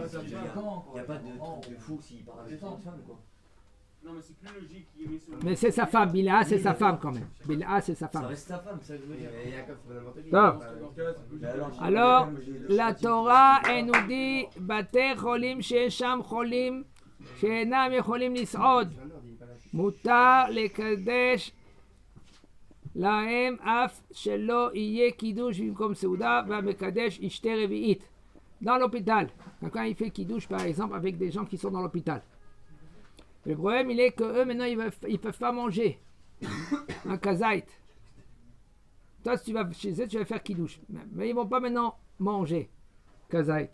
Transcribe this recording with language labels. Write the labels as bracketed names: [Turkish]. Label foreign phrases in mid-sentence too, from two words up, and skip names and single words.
[French] je veux dire, il n'y a pas de truc de fou s'il parle avec une femme, quoi. Non, mais c'est plus logique qu'il ait mis sur. Mais c'est sa femme, Bilha, c'est sa femme quand même. Bilha, c'est sa Ça femme. reste sa femme, c'est ça que je veux Oui, dire. mais Yaakov, c'est pas n'importe qui. Non. Dans ce cas-là, c'est plus Mais logique. [Hebrew] Alors, la Torah, elle nous dit, בתי חולים ששם חולים שאינם יכולים לסעוד, [French] C'est un ordre, il est pas là. [Hebrew] מותר לקדש להם אף שלא יהיה קידוש במקום סעודה והמקדש אשתי רביעית. [French] Dans l'hôpital, quand il fait kiddush par exemple avec des gens qui sont dans l'hôpital. Le problème il est que eux maintenant ils peuvent pas manger un kazait. Toi si tu vas chez eux tu vas faire kiddush, mais ils vont pas maintenant manger kazait.